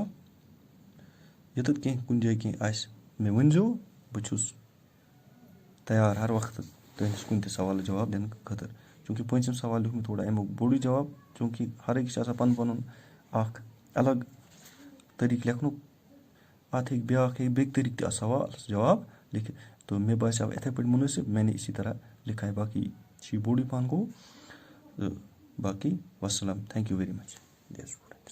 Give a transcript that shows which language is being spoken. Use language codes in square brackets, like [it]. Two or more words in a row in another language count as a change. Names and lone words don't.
[ks] ییٚتٮ۪تھ کینٛہہ کُنہِ جایہِ کینٛہہ آسہِ مےٚ ؤنۍزیو بہٕ چھُس تیار ہر وقتہٕ تُہٕنٛدِس کُنہِ تہِ سوالس جواب دِنہٕ خٲطرٕ. چوٗنٛکہِ پوٗنٛژِم سوال لیوٗکھ مےٚ تھوڑا اَمیُک بوٚڑُے جواب چوٗنٛکہِ ہر أکِس چھِ آسان پَنُن پَنُن اَکھ الگ طریٖقہٕ لیکھنُک. اَتھ ہیٚکہِ بیٛاکھ ہیٚکہِ بیٚکہِ طریٖقہٕ تہِ اَتھ سوالَس جواب لیکھِتھ تہٕ مےٚ باسیٛو یِتھَے پٲٹھۍ مُنٲسِب [ur] میں نے اسی طرح لِکھا ہے. [ks] باقٕے چھِ یہِ بوٚڑُے پَہَن گوٚو تہٕ باقٕے وَسلام. [en] Thank you very much.